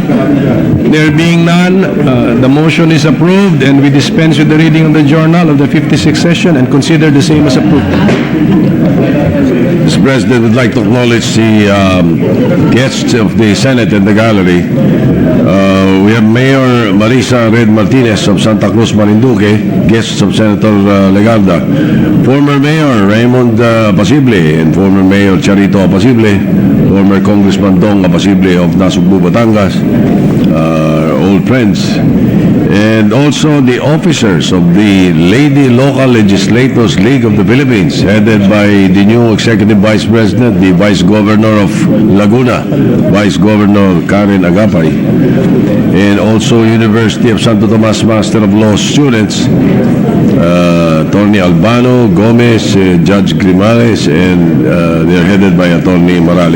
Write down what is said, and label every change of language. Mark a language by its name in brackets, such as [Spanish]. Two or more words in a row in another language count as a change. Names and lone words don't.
[English] There being none, the motion is approved, and we dispense with the reading of the journal of the 56th session and consider the same as approved. Mr. President, we'd like to acknowledge the guests of the Senate and the gallery. We have Mayor Marisa Red Martinez of Santa Cruz, Marinduque, guests of Senator Legarda, former Mayor Raymond Apasible, and former Mayor Charito Apasible, former Congressman Dong Apasible of Nasugbu, Batangas, old friends, and also the officers of the Lady Local Legislators League of the Philippines, headed by the new Executive Vice President, the Vice Governor of Laguna, Vice Governor Karen Agapay, and also University of Santo Tomas Master of Law students, Attorney Albano, Gomez, Judge Grimales, and they're headed by Attorney Morales.